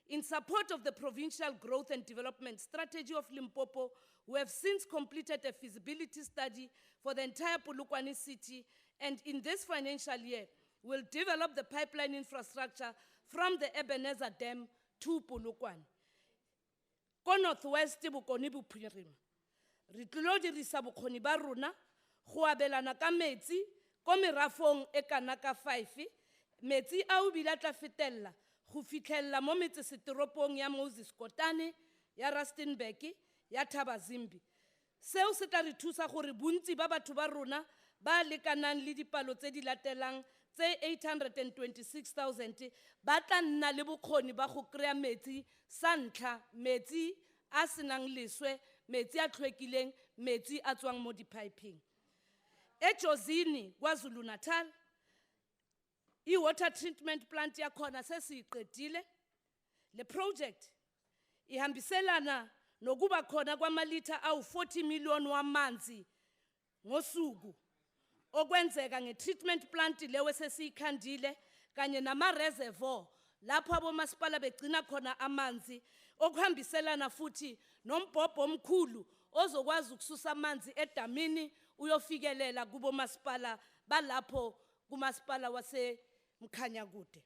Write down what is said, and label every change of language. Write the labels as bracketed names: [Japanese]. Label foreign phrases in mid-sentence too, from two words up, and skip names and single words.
[English] In support of the Provincial Growth and Development Strategy of Limpopo, we have since completed a feasibility study for the entire Polokwane city, and in this financial year, we'll develop the pipeline infrastructure from the Ebenezer Dam to Polokwane. [Tswana] Ko Northwest bokoni bophirima. Re tlilo dirisa bokgoni ba rona go abelana ka metsi ko merafong e kana ka 5, metsi a o bila tla fetella go fitlhella mo metsesetoropong ya Moses Kotane, ya Rustenburg, ya Thabazimbi. Seo se tla re thusa gore bontsi ba batho ba rona ba lekanang le dipalo tse di latelang tse 826,000 ba tla nna le bokgoni ba go kry-a metsi sa ntlha, metsi a senang leswe, metsi a tlhwekileng, metsi a tswang mo dipiping. [Zulu] Ejozini, KwaZulu Natal, i- [English] water treatment plant [Zulu] yakhona sesiyiqedile. Le project ihambiselana nokuba khona kwamalitha awu 40 million wamanzi ngosuku. Okwenzeka nge- [English] treatment plant [Zulu] lewe sesiyikhandile kanye nama-reservoir lapho abomasipala begcina khona amanzi, okuhambiselana futhi nombhobho omkhulu ozokwazi ukususa amanzi edamini uyofikelela kubomasipala balapho kumasipala waseMkhanyakude.